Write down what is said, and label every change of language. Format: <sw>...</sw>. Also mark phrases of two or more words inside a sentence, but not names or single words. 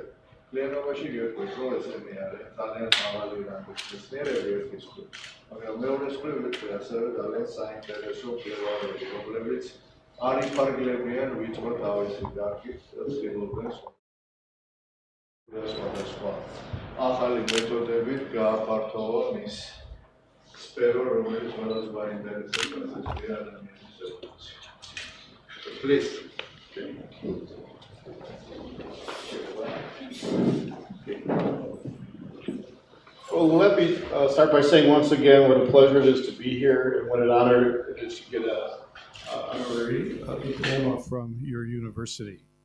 <ka>Plenობაში გეტყვით, რომ ესენი არის ძალიან მაღალი რანგის მეცნიერები ერთის მხრივ, მაგრამ მეორეს მხრივ ვიტყვი ასევე ძალიან საინტერესო კვლევარები, რომლებიც არ იფარგლებიან ვიწრო თავისი დარგით, ცდილობენ სხვადასხვა ახალი მეთოდებით გააფართოვონ ის სფერო, რომელიც ყველას გაინტერესებს ადამიანის ევოლუცია.</ka> <en>Please. Well, let me start by saying once again what a pleasure it is to be here and what an honor it is to get an honorary diploma from your university.</en>